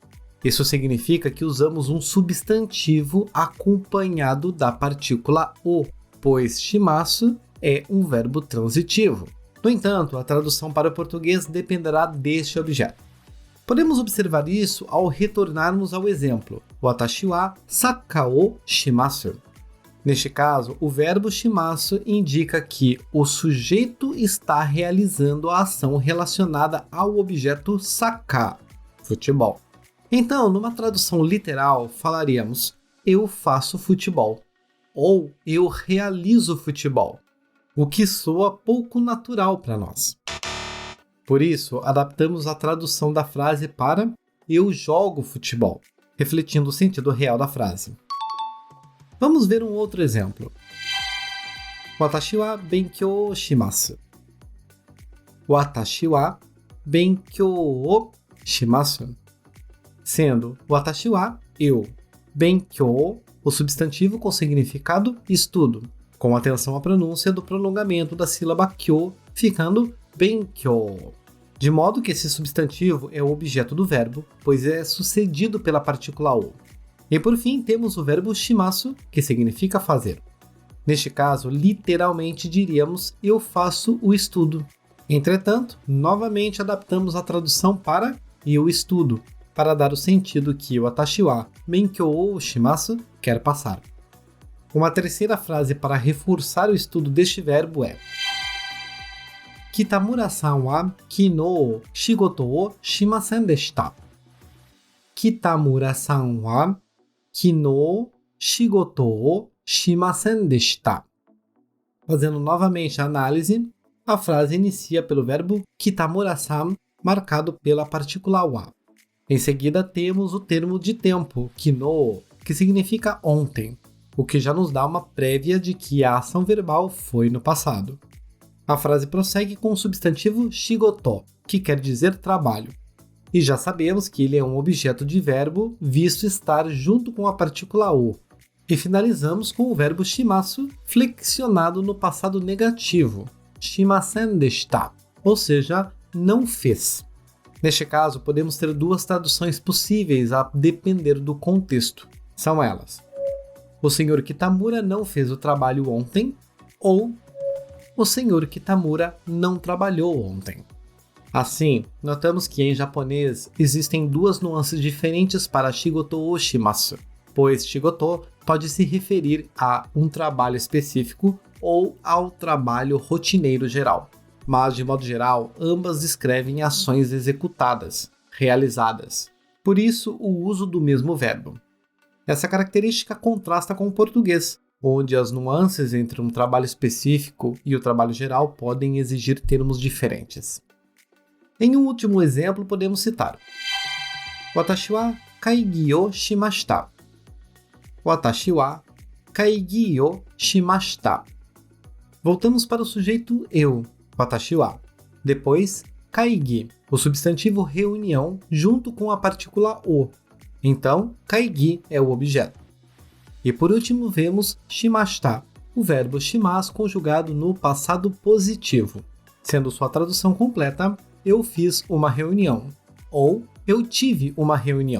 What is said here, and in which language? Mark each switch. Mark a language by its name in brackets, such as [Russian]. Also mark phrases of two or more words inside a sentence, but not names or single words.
[Portuguese] Isso significa que usamos um substantivo acompanhado da partícula o, pois shimasu é um verbo transitivo. No entanto, a tradução para o português dependerá deste objeto. Podemos observar isso ao retornarmos ao exemplo, [Japanese] 私はサッカーをします. [Portuguese] Neste caso, o verbo shimasu indica que o sujeito está realizando a ação relacionada ao objeto sakkar, futebol. Então, numa tradução literal, falaríamos eu faço futebol ou eu realizo futebol, o que soa pouco natural para nós. Por isso, adaptamos a tradução da frase para eu jogo futebol, refletindo o sentido real da frase. Vamos ver um outro exemplo. [Japanese] 私は勉強します. 私は勉強します. [Portuguese] Sendo [Japanese] 私は, [Portuguese] eu, benkyou, o substantivo com significado estudo, com atenção à pronúncia do prolongamento da sílaba kyou, ficando benkyou. De modo que esse substantivo é o objeto do verbo, pois é sucedido pela partícula o. E por fim, temos o verbo shimasu, que significa fazer. Neste caso, literalmente diríamos eu faço o estudo. Entretanto, novamente adaptamos a tradução para eu estudo, para dar o sentido que o [Japanese] 私は勉強します [Portuguese] quer passar. Uma terceira frase para reforçar o estudo deste verbo é [Japanese] 北村さんは昨日仕事をしませんでした. 北村さんは昨日仕事をしませんでした. [Portuguese] Fazendo novamente a análise, a frase inicia pelo verbo Kitamura-san, marcado pela partícula wa. Em seguida, temos o termo de tempo, kinou, que significa ontem, o que já nos dá uma prévia de que a ação verbal foi no passado. A frase prossegue com o substantivo shigoto, que quer dizer trabalho. E já sabemos que ele é um objeto de verbo, visto estar junto com a partícula o. E finalizamos com o verbo shimasu, flexionado no passado negativo, [Japanese] しませんでした, [Portuguese] ou seja, não fez. Neste caso, podemos ter duas traduções possíveis a depender do contexto. São elas: o senhor Kitamura não fez o trabalho ontem, ou o senhor Kitamura não trabalhou ontem. Assim, notamos que em japonês existem duas nuances diferentes para shigoto ou shimasu, pois shigoto pode se referir a um trabalho específico ou ao trabalho rotineiro geral. Mas, de modo geral, ambas descrevem ações executadas, realizadas. Por isso, o uso do mesmo verbo. Essa característica contrasta com o português, onde as nuances entre um trabalho específico e o trabalho geral podem exigir termos diferentes. Em um último exemplo, podemos citar [Japanese] 私は会議をしました. 私は会議をしました. [Portuguese] Voltamos para o sujeito eu, [Japanese] 私は. [Portuguese] Depois, kaigi, o substantivo reunião, junto com a partícula o. Então, kaigi é o objeto. E por último, vemos shimashita, o verbo shimas conjugado no passado positivo, sendo sua tradução completa, eu fiz uma reunião, ou eu tive uma reunião.